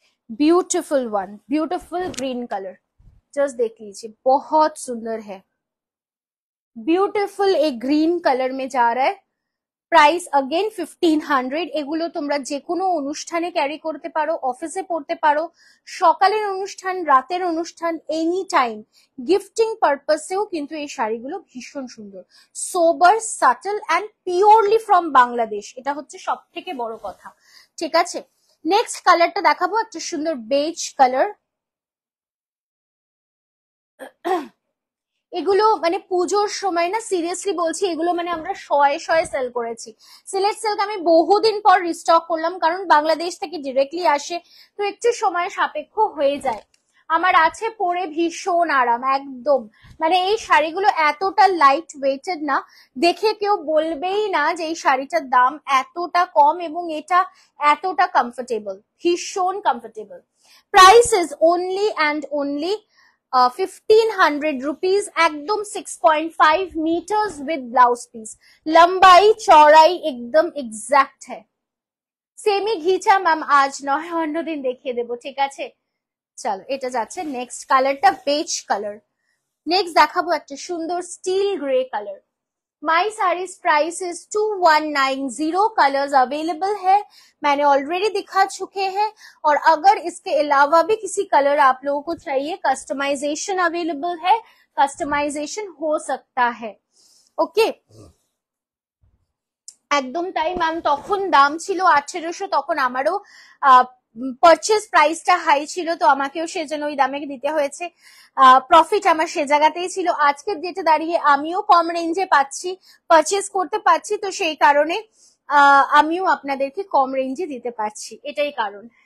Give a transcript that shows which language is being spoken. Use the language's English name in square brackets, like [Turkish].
[Hindi] Beautiful one, beautiful green colour, just देख लीजिए बहुत सुंदर है। ब्यूटिफुल एक ग्रीन कलर में जा रहा है। [English] Price again 1500। [Bangla] এগুলো তোমরা যে কোনো অনুষ্ঠানে ক্যারি করতে পারো, অফিসে পড়তে পারো, সকালের অনুষ্ঠান, রাতের অনুষ্ঠান, এনি টাইম গিফটিং পারপাসেও কিন্তু এই শাড়িগুলো ভীষণ সুন্দর, [English] Sober subtle and purely from Bangladesh. [Bangla] এটা হচ্ছে সব থেকে বড় কথা। ঠিক আছে, নেক্সট কালারটা দেখাবো, একটা সুন্দর বেজ কালার। এগুলো মানে পুজোর সময় না, সিরিয়াসলি বলছি, এগুলো মানে আমরা শয়ে শয়ে সেল করেছি। সিলেক্ট সিল্ক আমি বহুদিন পর রিস্টক করলাম, কারণ বাংলাদেশ থেকে ডিরেক্টলি আসে, তো একটু সময় সাপেক্ষ হয়ে যায়। আমার আছে পরে ভীষণ আরাম, একদম মানে এই শাড়িগুলো এতটা লাইট ওয়েটেড না, দেখে কেউ বলবেই না যে এই শাড়িটার দাম এতটা কম, এবং এটা এতটা কমফোর্টেবল, ভীষণ comfortable. [English] Price is only and only 1500 rupees. [Hindi] एकदम 6.5 मीटर्स विद ब्लाउज पीस, लंबाई चौड़ाई एकदम एग्जैक्ट है। [Bangla] সেমি ঘিচা ম্যাম আজ নয়, অন্যদিন দেখিয়ে দেবো। ঠিক আছে, চলো এটা যাচ্ছে নেক্সট কালারটা বেজ কালার। নেক্সট দেখাবো একটা সুন্দর still grey colour. [English] My saris price is 2190। [Hindi] Colours available है, मैंने ऑलरेडी दिखा चुके हैं, और अगर इसके अलावा भी किसी कलर आप लोगों को चाहिए, कस्टमाइजेशन अवेलेबल है, कस्टमाइजेशन हो सकता है। [Bangla] ओके, একদম তাই ম্যাম, তখন দাম ছিল 1800, তখন আমারও পারচেজ প্রাইসটা হাই ছিল, তো আমাকেও সেজন্য ওই দামে দিতে হয়েছে। প্রফিট আমার সে জায়গাতেই ছিল। আজকের ডেটে দাঁড়িয়ে আমিও কম রেঞ্জে পাচ্ছি, পারচেজ করতে পারছি, তো সেই কারণে আমিও আপনাদেরকে কম রেঞ্জে দিতে পারছি, এটাই কারণ।